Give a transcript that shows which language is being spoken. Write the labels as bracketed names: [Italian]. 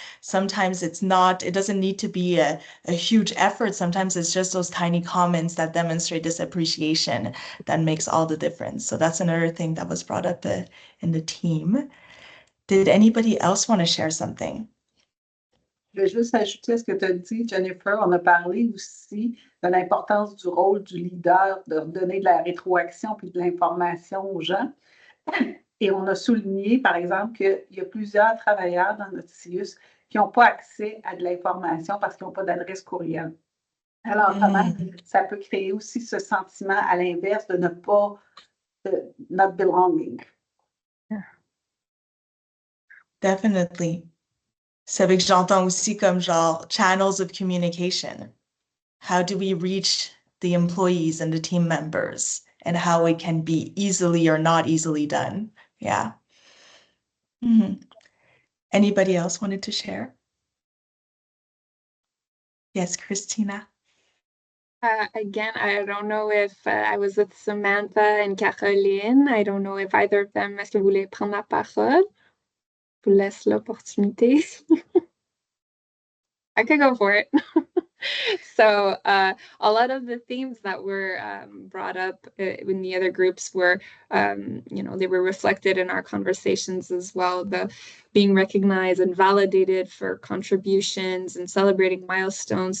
[English] Sometimes it doesn't need to be a huge effort. Sometimes it's just those tiny comments that demonstrate this appreciation that makes all the difference. So that's another thing that was brought up in the team. Did anybody else want to share something? [French] Je vais juste ajouter à ce que tu as dit, Jennifer. On a parlé aussi de l'importance du rôle du leader, de donner de la rétroaction puis de l'information aux gens. Et on a souligné, par exemple, qu'il y a plusieurs travailleurs dans notre CIUS qui n'ont pas accès à de l'information parce qu'ils n'ont pas d'adresse courriel. Alors, comment ça peut créer aussi ce sentiment à l'inverse de ne pas, [English] not belonging. Definitely. [French] C'est avec j'entends aussi comme genre [English] channels of communication. How do we reach the employees and the team members and how it can be easily or not easily done? Yeah. Anybody else wanted to share? Yes, Christina. Again, I don't know if I was with Samantha and Caroline. I don't know if either of them, [French] est-ce que vous voulez prendre la parole? Je vous laisse l'opportunité. [English] I could go for it. So a lot of the themes that were brought up in the other groups were, they were reflected in our conversations as well. The being recognized and validated for contributions and celebrating milestones.